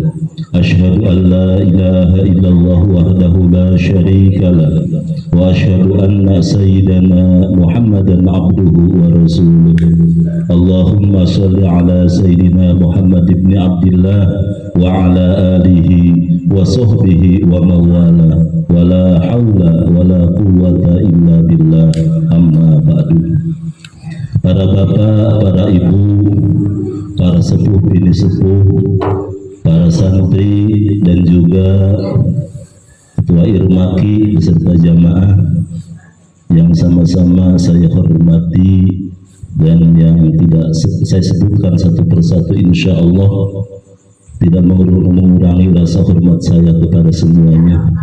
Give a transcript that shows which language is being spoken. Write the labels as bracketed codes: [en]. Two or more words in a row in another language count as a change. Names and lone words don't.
[ar] أشهد أن لا إله إلا الله وحده لا شريك له وأشهد أن سيدنا محمدا عبده ورسوله. اللهم صل على سيدنا محمد بن عبد الله وعلى آله وصحبه ومن والاه ولا حول ولا قوة إلا بالله. أما بعد. [id] Para bapak, para ibu, para sepuh bini sepuh, para santri dan juga ketua irmaki beserta jamaah yang sama-sama saya hormati dan yang tidak saya sebutkan satu persatu, [ar] إن شاء الله [id] tidak mengurangi rasa hormat saya kepada semuanya,